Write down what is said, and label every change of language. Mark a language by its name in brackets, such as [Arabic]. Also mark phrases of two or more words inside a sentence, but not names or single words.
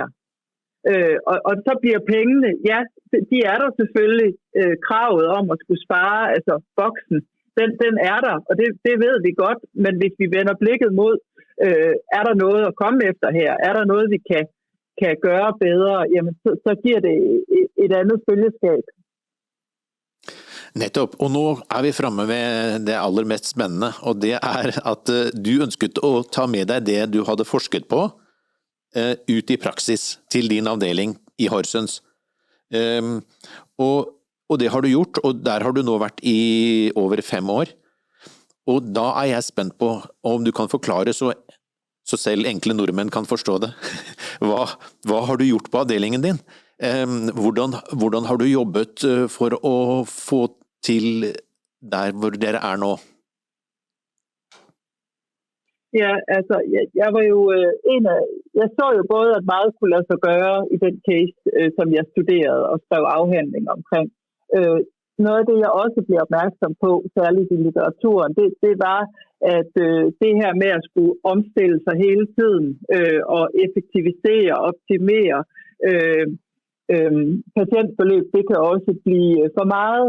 [Danish] Og så bliver pengene, ja, de er der selvfølgelig, kravet om at skulle spare, altså boksen, den er der, og det ved vi godt, men hvis vi vender blikket mod, er der noget at komme efter her, er der noget, vi kan gøre bedre, jamen så giver det et andet følgeskab. [Norwegian] Nettopp, og nå er vi fremme ved det aller mest spennende, og det er at du ønsket å ta med deg det du hadde forsket på ut i praksis til din avdeling i Horsens. Og det har du gjort, og der har du nå vært i over 5 år. Og da er jeg spent på om du kan forklare så selv enkle nordmenn kan forstå det. Hva har du gjort på avdelingen din? Hvordan har du jobbet for å få til der hvor dere er nå? [Danish] Ja, altså, jeg var jo jeg så jo både, at meget kunne lade sig gøre i den case, som jeg studerede og skrev afhandling omkring. Noget af det, jeg også blev opmærksom på, særligt i litteraturen, det var, at det her med at skulle omstille sig hele tiden og effektivisere, optimere patientforløb, det kan også blive for meget.